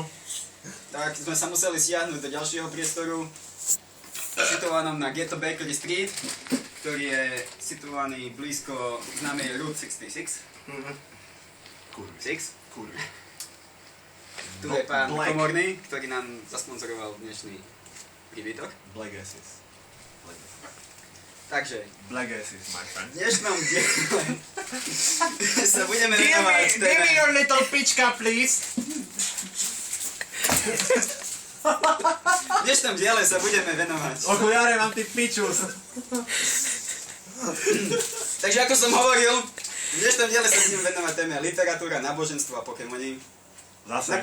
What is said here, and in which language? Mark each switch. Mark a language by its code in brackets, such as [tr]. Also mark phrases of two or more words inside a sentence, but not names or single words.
[sk] tak sme sa museli stiahnuť do ďalšieho priestoru, situovanom na Ghetto Bakery Street, ktorý je situovaný blízko známej Route 66. Kurvy. 6. Kurvy. Tu je pán Black. Komorný, ktorý nám zasponzoroval dnešný príbytok. [en] Black gases. [sk] Takže, [en] Black gases, my friend. [sk] v dnešnom diele sa budeme venovať téme... [en] your little pička, please. [sk] V dnešnom diele sa budeme venovať. Okuliare mám ty pičus. Takže ako som hovoril, v dnešnom diele sa budeme venovať téme literatúra, náboženstvo a Pokémoni. Zase.